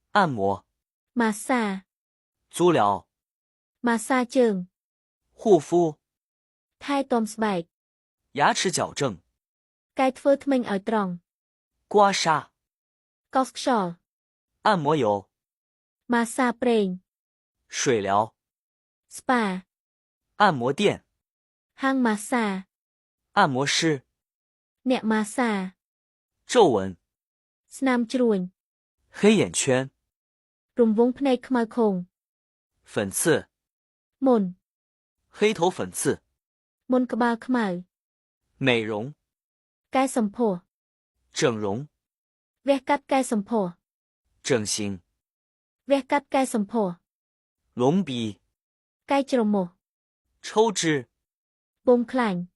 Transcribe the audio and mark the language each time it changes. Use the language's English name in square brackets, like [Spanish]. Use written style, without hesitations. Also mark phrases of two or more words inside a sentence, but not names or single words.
[Chinese] 按摩、 [Khmer] มาสซา [Chinese] 足疗、 [Khmer] ម៉ាស្សាជើង [Chinese] 护肤、 [Khmer] ថែទាំស្បែក [Chinese] 牙齿矫正、 [Khmer] កែធ្វើធ្មេញឲ្យត្រង់ [Chinese] 刮痧、 [Khmer] កោសខ្យល់ [Chinese] 按摩油、 [Khmer] มาสซาប្រេង [Chinese] 水疗、 [Khmer] ស្ប៉ា [Chinese] 按摩店、 [Khmer] ហាងมาสซา [Chinese] 按摩师、 [Khmer] អ្នកมาสซา [Chinese] 皱纹、 [Khmer] ស្នាមជ្រួញ [Chinese] 黑眼圈、 [Khmer] រង្វង់ភ្នែកខ្មៅខង [Chinese] 粉刺、 [Khmer] មុន [Chinese] 黑头粉刺、 [Khmer] មុនក្បាលខ្មៅ [Chinese] 美容、 [Khmer] កែសម្ផស្ស [Chinese] 整容、 [Khmer] វះកាត់កែសម្ផស្ស [Chinese] 整形、 [Khmer] វះកាត់កែសម្ផស្ស [Chinese] 隆鼻、 [Khmer] កែជ្រមុះ [Chinese] 抽脂、 [Khmer] ពុំខ្លាញ់